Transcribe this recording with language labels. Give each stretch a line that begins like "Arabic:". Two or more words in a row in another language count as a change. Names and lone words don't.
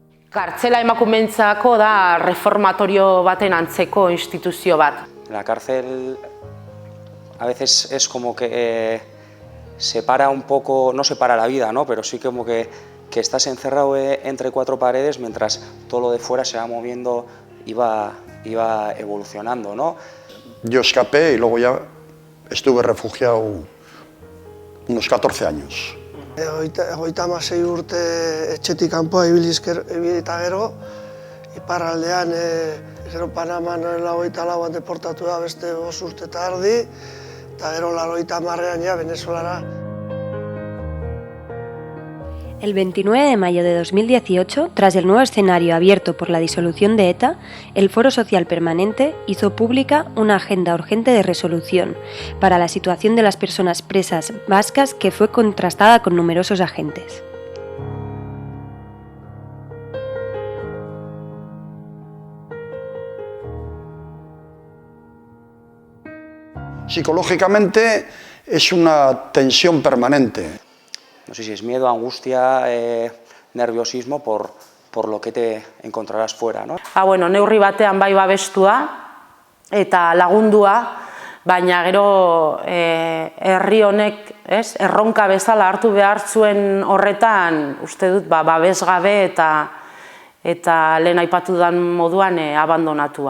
Basque: Kartzela emakumeentzako da reformatorio baten antzeko instituzio bat.
Spanish: La cárcel a veces es como que separa un poco, no separa la vida, ¿no? Pero sí como que estás encerrado entre cuatro paredes mientras todo lo de fuera se va moviendo y va evolucionando, ¿no? Yo escapé y luego ya estuve refugiado unos 14 años.
Basque: 36 urte etxetik kanpoa ibilita gero, iparraldean gero Panaman 24an deportatu da beste 5 urte eta erdi, eta gero 80ean ja Venezuelara.
Spanish: El 29 de mayo de 2018, tras el nuevo escenario abierto por la disolución de ETA, el Foro Social Permanente hizo pública una agenda urgente de resolución para la situación de las personas presas vascas que fue contrastada con numerosos agentes. Psicológicamente es una tensión permanente. No sé si es miedo, angustia, nerviosismo por lo que te encontrarás fuera, ¿no?
Basque: Bueno, neurri batean bai babestua eta lagundua, baina gero herri honek, erronka bezala hartu behar zuen horretan, uste dut babesgabe eta lehen aipatu den moduan abandonatua.